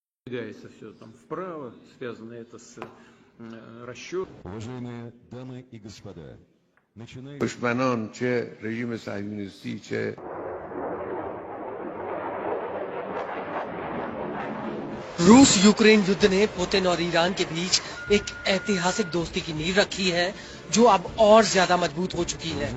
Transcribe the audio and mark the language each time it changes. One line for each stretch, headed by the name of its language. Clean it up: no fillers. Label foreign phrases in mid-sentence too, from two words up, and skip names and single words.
Russian: Двигается все там вправо, связано это с расчетом. Уважаемые дамы и господа, начинаем...
Persian: دشمنان چه رژیم صهیونیستی چه
Hindi: रूस यूक्रेन युद्ध ने पुतिन और ईरान के बीच एक ऐतिहासिक दोस्ती की नींव रखी है जो अब और ज्यादा मजबूत हो चुकी है।